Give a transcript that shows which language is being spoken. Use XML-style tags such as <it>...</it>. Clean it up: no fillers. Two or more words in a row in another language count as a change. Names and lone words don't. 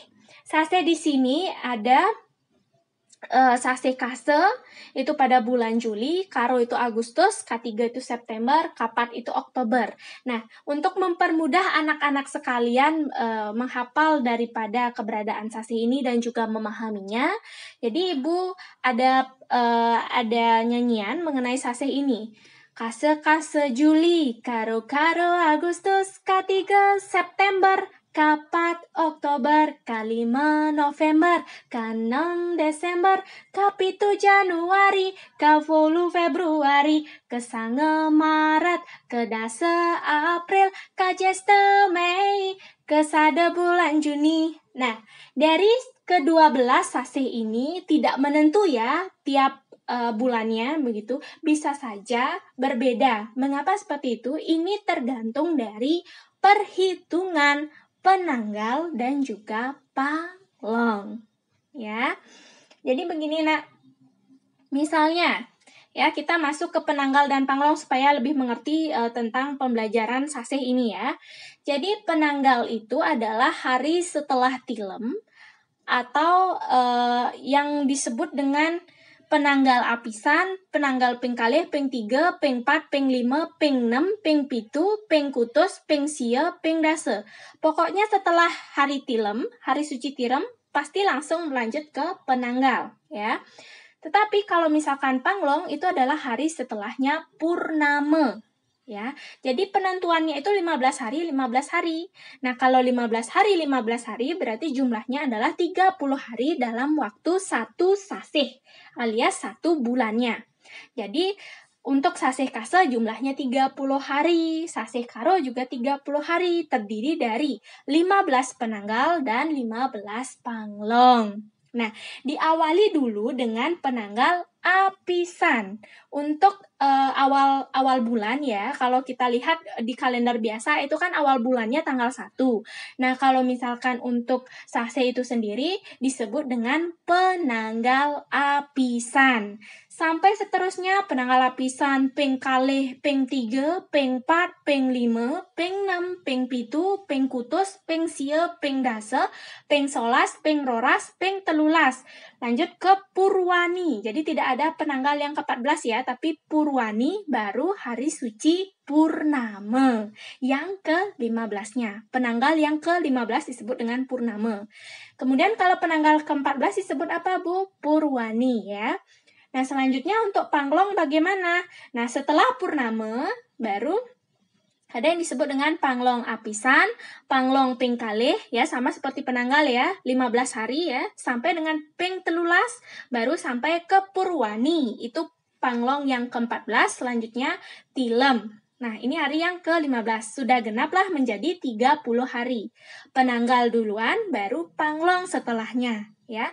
<id>Sase di sini ada sase kase itu pada bulan Juli, karo itu Agustus, K3 itu September, Kapat itu Oktober. Nah, untuk mempermudah anak-anak sekalian menghafal daripada keberadaan sase ini dan juga memahaminya, jadi Ibu ada nyanyian mengenai sase ini. Kase-kase Juli, karo-karo Agustus, K3 September, Kapat Oktober, K5 November, K6 Desember, K7 Januari, K10 Februari, K9 Maret, K10 April, K11 Mei, K1 bulan Juni. Nah, dari ke-12 sase ini tidak menentu ya, tiap bulannya begitu, bisa saja berbeda. Mengapa seperti itu? Ini tergantung dari perhitungan penanggal dan juga panglong. Ya. Jadi begini Nak. Misalnya ya, kita masuk ke penanggal dan panglong supaya lebih mengerti tentang pembelajaran sase ini ya. Jadi penanggal itu adalah hari setelah tilem atau yang disebut dengan</id> <ban>penanggal apisan, penanggal ping kalih,</ban> <id>ping 3, ping 4, ping 5, ping 6, ping 7,</id> <ban>ping kutus, ping sia, ping dase.</ban> <id>Pokoknya setelah hari tilem, hari suci tirem, pasti langsung melanjut ke penanggal ya. Tetapi kalau misalkan panglong itu adalah hari setelahnya purnama. Ya, jadi penentuannya itu 15 hari, 15 hari. Nah, kalau 15 hari, 15 hari berarti jumlahnya adalah 30 hari dalam waktu satu sasih, alias satu bulannya. Jadi, untuk sasih kase jumlahnya 30 hari, sasih karo juga 30 hari, terdiri dari 15 penanggal dan 15 panglong. Nah, diawali dulu dengan</id> <ban>penanggal apisan.</ban> <id>Untuk awal bulan ya, kalau kita lihat di kalender biasa itu kan awal bulannya tanggal 1. Nah, kalau misalkan untuk sase itu sendiri disebut dengan</id> <ban>penanggal apisan.</ban> <id>Sampai seterusnya</id> <ban>penanggal apisan ping kalih,</ban> <id>ping 3, ping 4, ping 5, ping 6, ping 7,</id> <ban>ping kutus, ping sia, ping dase,</ban> <id>ping 11,</id> <ban>ping roras,</ban> <id>ping 13. Lanjut ke Purwani. Jadi tidak ada penanggal yang ke-14 ya, tapi Purwani baru hari suci Purnama. Yang ke-15-nya. Penanggal yang ke-15 disebut dengan Purnama. Kemudian kalau penanggal ke-14 disebut apa, Bu? Purwani ya. Nah, selanjutnya untuk panglong bagaimana? Nah, setelah Purnama baru ada yang disebut dengan</id> <ban>panglong apisan, panglong ping kalih</ban> <id>ya, sama seperti penanggal ya, 15 hari ya, sampai dengan ping 13 baru sampai ke Purwani. Itu panglong yang ke-14, selanjutnya tilem. Nah, ini hari yang ke-15. Sudah genaplah menjadi 30 hari. Penanggal duluan baru panglong setelahnya ya.</id>